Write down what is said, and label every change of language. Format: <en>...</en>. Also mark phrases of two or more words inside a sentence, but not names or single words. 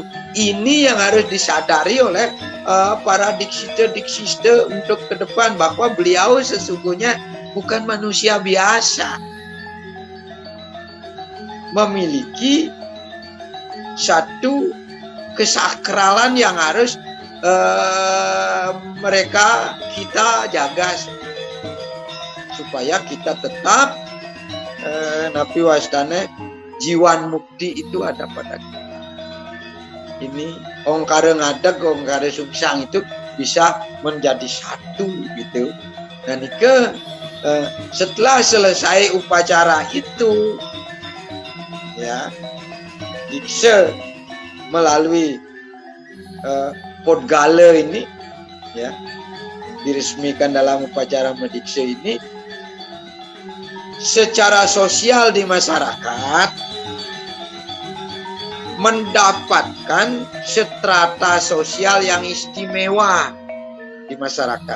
<id>Ini yang harus disadari oleh para diksita untuk ke depan, bahwa beliau sesungguhnya bukan manusia biasa, memiliki satu kesakralan yang harus kita jaga supaya kita tetap napi wastane jiwan mukti itu ada pada kita. Ini Ongkara Ngadeg, Ongkara Sungsang itu bisa menjadi satu gitu. Dan setelah selesai upacara itu, ya, dikse melalui Podgala ini, ya, diresmikan dalam upacara medikse ini, secara sosial di masyarakat mendapatkan strata sosial yang istimewa di masyarakat.</id>